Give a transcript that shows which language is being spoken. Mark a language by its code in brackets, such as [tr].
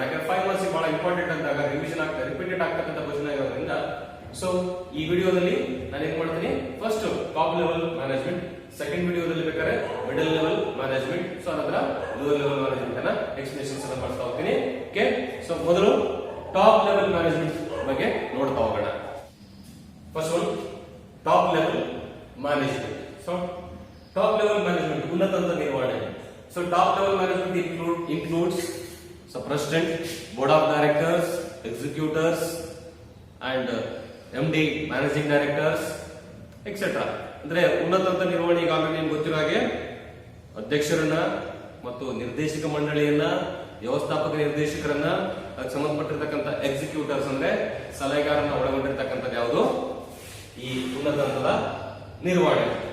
[kn] ಯಾಕಂದ್ರೆ 5 ಮಾರ್ಕ್ಸ್ ಬಹಳ ಇಂಪಾರ್ಟೆಂಟ್ ಅಂದಾಗ ರಿವಿಷನ್ ರಿಪೀಟೆಡ್ ಆಗ್ತಕ್ಕಂಥ ಕ್ವಶನ್ ಆಗಿರೋದ್ರಿಂದ ಸೊ ಈ ವಿಡಿಯೋದಲ್ಲಿ ನಾನು ಏನ್ ಮಾಡ್ತೀನಿ, first top level management, second ವಿಡಿಯೋದಲ್ಲಿ ಬೇಕಾದ್ರೆ ಮಿಡಲ್ ಲೆವೆಲ್ ಮ್ಯಾನೇಜ್ಮೆಂಟ್, ಸೊ ಅದರ ಲೋವರ್ ಲೆವೆಲ್ ಮ್ಯಾನೇಜ್ಮೆಂಟ್ ಅನ್ನ ಎಕ್ಸ್ಪ್ಲೇಷನ್ಸ್ ಅನ್ನ ಮಾಡ್ತಾ ಹೋಗ್ತೀನಿ. ಓಕೆ, ಸೊ ಮೊದಲು ಟಾಪ್ ಲೆವೆಲ್ ಮ್ಯಾನೇಜ್ಮೆಂಟ್ ಬಗ್ಗೆ ನೋಡ್ತಾ ಹೋಗೋಣ. First one top level management. So top level management ಉನ್ನತ ಹಂತದ ನಿರ್ವಹಣೆ. [en] So top level management includes so president, board of directors, executors, and MD managing directors, etc. [kn] ಅಂದ್ರೆ ಉನ್ನತ ಹಂತದ ನಿರ್ವಹಣೆ ಈಗಾಗಲೇ ನಿಮ್ಗೆ ಗೊತ್ತಿರೋ ಹಾಗೆ ಅಧ್ಯಕ್ಷರನ್ನ ಮತ್ತು ನಿರ್ದೇಶಕ ಮಂಡಳಿಯನ್ನ, ವ್ಯವಸ್ಥಾಪಕ ನಿರ್ದೇಶಕರನ್ನ, ಅದಕ್ಕೆ ಸಂಬಂಧಪಟ್ಟಿರ್ತಕ್ಕಂಥ ಎಕ್ಸಿಕ್ಯೂಟರ್ಸ್ ಅಂದ್ರೆ ಸಲಹೆಗಾರನ್ನ ಒಳಗೊಂಡಿರ್ತಕ್ಕಂಥದ್ದು ಯಾವುದು ಈ ಉನ್ನತ ಹಂತದ ನಿರ್ವಹಣೆ.